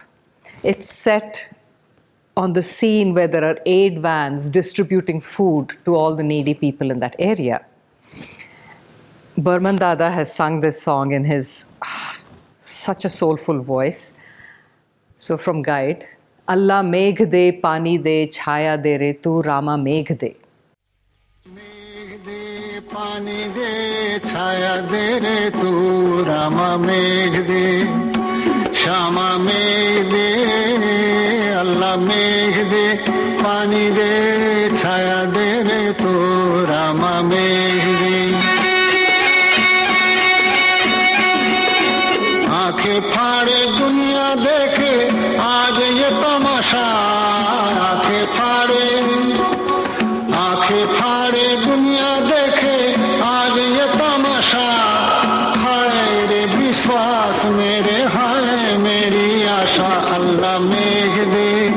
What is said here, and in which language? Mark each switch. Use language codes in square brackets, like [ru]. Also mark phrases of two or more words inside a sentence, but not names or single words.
[en] It's set on the scene where there are aid vans distributing food to all the needy people in that area. Burman Dada has sung this song in his such a soulful voice. So from Guide, [hi] अल्लाह मेघ दे, पानी दे, छाया दे रे, तू रामा मेघ दे. मेघ दे, पानी दे, छाया दे रे, तू रामा मेघ दे, श्यामा मेघ दे, अल्लाह मेघ दे, पानी दे, छाया दे रे, तू रामा मेघ दे. आंखें फाड़े दुनिया देखे आज ये तमाशा आंखें फाड़े दुनिया देखे आज ये तमाशा हाय रे विश्वास मेरे हाय मेरी आशा अल्लाह मेघ दे